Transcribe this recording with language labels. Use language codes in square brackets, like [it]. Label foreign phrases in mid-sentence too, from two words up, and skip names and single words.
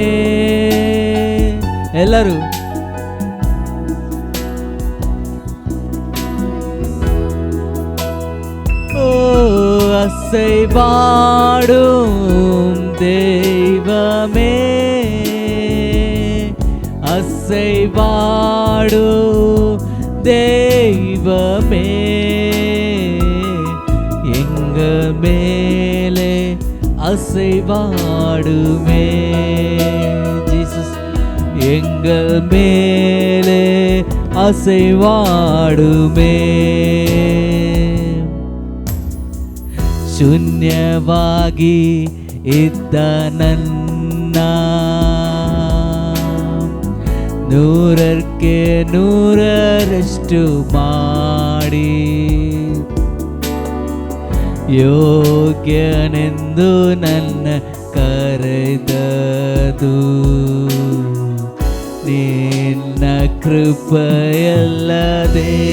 [ta] எல்லாரும் அசைவாடும் தெய்வமே, அசைவாடும் தெய்வமே. எங்கள் மேலே அசைவாடுமே ஜீசஸ், எங்கள் மேலே அசைவாடுமே. [kn] ಶೂನ್ಯವಾಗಿ ಇದ್ದ ನನ್ನ ನೂರಕ್ಕೆ ನೂರರಷ್ಟು ಮಾಡಿ ಯೋಗ್ಯನೆಂದು ನನ್ನ ಕರೆದದು ನಿನ್ನ ಕೃಪೆಯಲ್ಲದೆ.